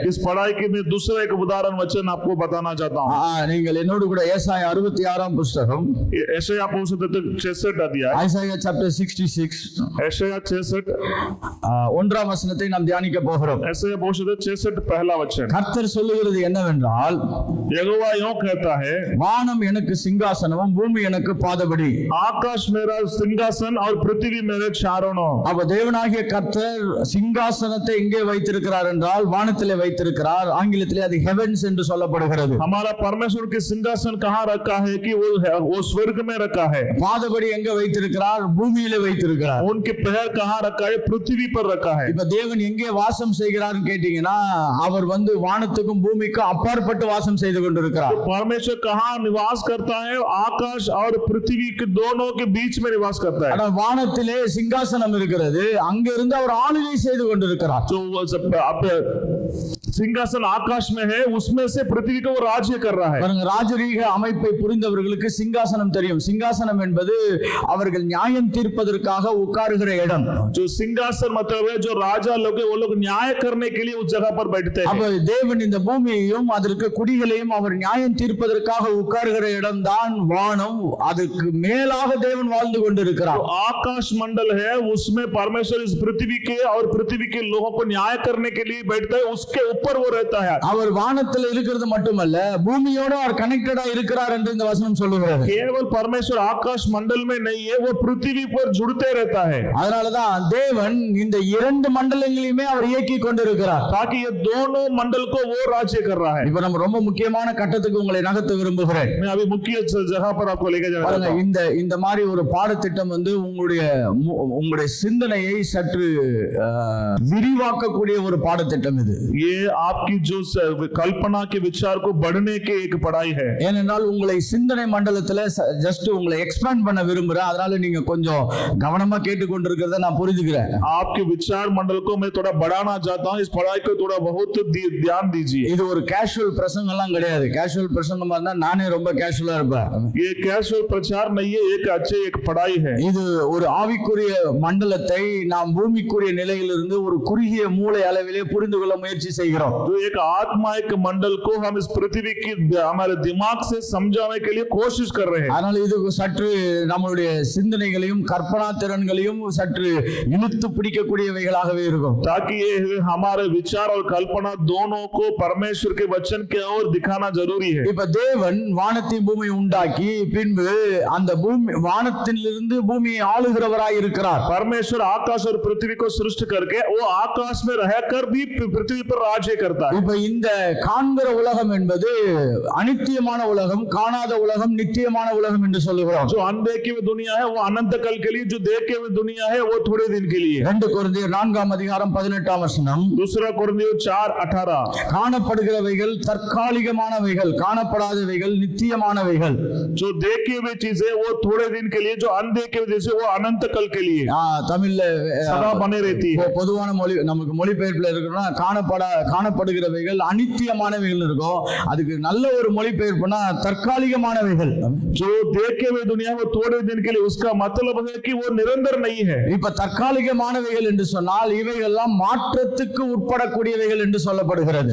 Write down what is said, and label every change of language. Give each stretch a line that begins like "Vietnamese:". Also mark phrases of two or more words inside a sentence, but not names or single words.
Hindi: इस पढ़ाई के मैं दूसरा एक उदाहरण वचन आपको बताना चाहता हूं.
Tamil: நீங்கள் என்னோடு கூட ஏசாயா 66ஆம் புத்தகம், ஏசாயா புத்தகம் 66 அத்தியாயம், ஐசாயா chapter 66, ஏசாயா 66 1ஆம் வசனத்தை நாம் தியானிக்க போகிறோம். ஏசாயா புத்தகம் 66
Hindi: पहला वचन.
Tamil: கர்த்தர் சொல்லுகிறது என்னவென்றால்,
Hindi: यहोवा यूं कहता है,
Tamil: வானம் எனக்கு சிங்காசனமும் பூமி எனக்கு பாதபடி.
Hindi: आकाश मेरा सिंहासन और पृथ्वी मेरे चारणों.
Tamil: அப்ப தேவனாகிய கர்த்தர் சிங்காசனத்தை எங்கே வைத்திருக்கிறார் என்றால் வானத்திலே வைத்திருக்கிறார். ஆங்கிலத்திலே அது ஹெவன்ஸ் என்று சொல்லப்படுகிறது.
Hindi: हमारा परमेश्वर के सिंहासन कहां रखा है कि वो स्वर्ग में रखा है.
Tamil: பாதபடி எங்க வைத்திருக்கிறார்? பூமியிலே வைத்திருக்கிறார்.
Hindi: उनके पैर कहां रखा है? पृथ्वी पर रखा है.
Tamil: இப்ப தேவன் எங்கே வாசம் செய்கிறார்னு கேட்டீங்கன்னா, அவர் வானத்துக்கும் பூமிக்கும் அப்பாற்பட்டு வாசம் செய்து கொண்டிருக்கிறார்.
Hindi: तो परमेश्वर कहां निवास करता है? आकाश और पृथ्वी के दोनों के बीच में निवास करता है.
Tamil: ஆனால் வானத்திலே சிங்காசனம் இருக்கிறது, அங்க இருந்து அவர் ஆளுகை செய்து கொண்டிருக்கிறார்.
Hindi: तो सिंहासन आकाश में है, उसमें से पृथ्वी को राज्य कर रहा है.
Tamil: பாருங்க, ராஜரீக அமைப்பை புரிந்தவர்களுக்கு சிங்காசனம் தெரியும். சிங்காசனம் என்பது அவர்கள் நியாயம் தீர்ப்பதற்காக உட்காருகிற இடம்.
Hindi: जो सिंहासन मतलब है जो राजा लोग वो लोग न्याय करने के लिए उस जगह पर बैठते हैं.
Tamil: அப்ப தேவன் இந்த பூமியையும் அதற்கு குடிகளையும் அவர் நியாயம் தீர்ப்பதற்காக உட்காருகிற இடம் தான் வானம். அதுக்கு மேலாக தேவன் வாழ்ந்து கொண்டிருக்கிறார்.
Hindi: तो आकाश मंडल है, उसमें परमेश्वर इस पृथ्वी के और पृथ्वी के लोगों को न्याय करने के लिए बैठता है, उसके ऊपर वो रहता है.
Tamil: அவர் வானத்தில் இருக்கிறது மட்டுமல்ல, பூமியோட அவர் கனெக்டடா இருக்கிறார் என்று இந்த வசனம் சொல்லுகிறது.
Hindi: केवल परमेश्वर आकाश मंडल में नहीं है, वो पृथ्वी पर जुड़ते रहता है.
Tamil: அதனாலதான் தேவன் இந்த 2 மண்டலங்களையுமே அவர் இயக்கி கொண்டிருக்கிறார்.
Hindi: ताकि ये दोनों मंडल को वो राज्य कर रहा है.
Tamil: இப்ப நம்ம ரொம்ப முக்கியமான கட்டத்துக்கு உங்களை நகர்த்த விரும்புகிறேன்.
Hindi: मैं अभी मुख्य जगह पर आपको लेके जा रहा हूं.
Tamil: இந்த மாதிரி ஒரு பாடத்திட்டம் உங்களுடைய சிந்தனையை சற்று விரிவாக்கக்கூடிய ஒரு பாடத்திட்டம் இது.
Hindi: ये आपकी जो कल्पना के विचार को बढ़ने के एक पढ़ाई है.
Tamil: ஏனென்றால் உங்களை சிந்தனை மண்டலத்துல ஜஸ்ட் உங்களை எக்ஸ்பேண்ட் பண்ண விரும்புறேன். அதனால நீங்க கொஞ்சம் கவனமா கேட்டுக்கொண்டிருக்கிறத நான் புரிஞ்சுக்கிறேன்.
Hindi: आपके विचार मंडल को मैं थोड़ा बढ़ाना चाहता हूं. इस पढ़ाई को थोड़ा बहुत ध्यान दीजिए.
Tamil: இது ஒரு கேஷுவல் பிரசங்கம் எல்லாம் கிடையாது. கேஷுவல் பிரசங்கமா இருந்தா நானே ரொம்ப கேஷுவலா இருப்பேன்.
Hindi: ये कैजुअल प्रचार नहीं है, एक पढ़ाई है.
Tamil: இது ஒரு ஆவிக்குரிய மண்டலத்தை நாம் பூமிக்குரிய நிலையிலிருந்து ஒரு குறுகிய மூளை அளவிலே புரிந்து கொள்ள முயற்சி செய்கிறோம். செய்கிறோம்.
Hindi: तो एक आत्मायिक मंडल को हम इस पृथ्वी की हमारे दिमाग से समझाने के लिए कोशिश कर रहे हैं.
Tamil: அதனால இது சற்று நம்மளுடைய சிந்தனைகளையும் கற்பனா திறன்களையும் சற்று இழுத்து பிடிக்கக்கூடியவைகளாகவே இருக்கும்.
Hindi: ताकि ये हमारे विचार और कल्पना दोनों को परमेश्वर के वचन के ओर दिखाना जरूरी है.
Tamil: இப்ப தேவன் வானத்தையும் பூமியை உண்டாக்கி பின்பு அந்த பூமி வானத்திலிருந்து பூமியை ஆளுகிறவராய் இருக்கிறார்.
Hindi: परमेश्वर आकाश और पृथ्वी को सृष्टि करके वो आकाश में रहकर भी पृथ्वी पर राज्य करता है.
Tamil: இப்ப இந்த காண்கிற உலகம் என்பது அனித்தியமான உலகம், காணாத உலகம் நித்தியமான உலகம் என்று சொல்லுகிறோம்.
Hindi: जो अनदेखी हुई दुनिया है वो अनंत काल के लिए, जो देखे हुई दुनिया है वो थोड़े दिन के लिए.
Tamil: 2 கொரிந்தியர் 4:18
Hindi: दूसरा कोरिन्थियों 4:18
Tamil: காணப்படுகிறவைகள் தற்காலிகமானவைகள், காணப்படாதவைகள் நித்தியமானவைகள்.
Hindi: जो देखे हुए चीजें वो थोड़े दिन के लिए, जो अनदेखे हुए चीजें वो अनंत काल के लिए
Tamil: தமிழ்ல
Hindi: सदा बने रहती है.
Tamil: பொதுவான மொழி நமக்கு மொழிபெயர்ப்புல இருக்குன்னா காணப்படுகிறவைகள் அனித்தியமானவைகள் இருக்கும். அதுக்கு நல்ல ஒரு மொழிபெயர்ப்புனா தற்காலிகமானவைகள்.
Hindi: जो देखे हुए दुनिया वो थोड़े दिन के लिए, उसका मतलब है कि वो निरंतर नहीं है.
Tamil: இப்ப தற்காலிகமானவைகள் என்று சொன்னால் இவைகள்லாம் மாற்றத்துக்கு உட்படக்கூடியவைகள் என்று சொல்லப்படுகிறது.